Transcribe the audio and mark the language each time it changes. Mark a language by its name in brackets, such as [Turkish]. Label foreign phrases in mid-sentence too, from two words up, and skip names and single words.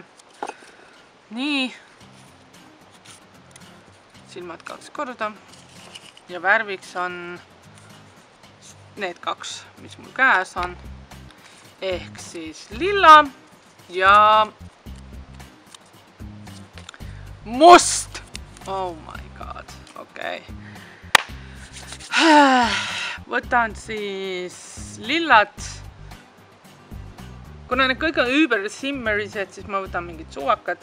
[Estonian] Nii. Silmad 2 korda. Ja värviks on need 2, mis mul käes on. Ehk siis lilla ja must. [English] Oh my god, [Estonian] okei. võtan siis lillad. Kuna need kõik on übersimmerised, siis ma võtan mingid suvakad.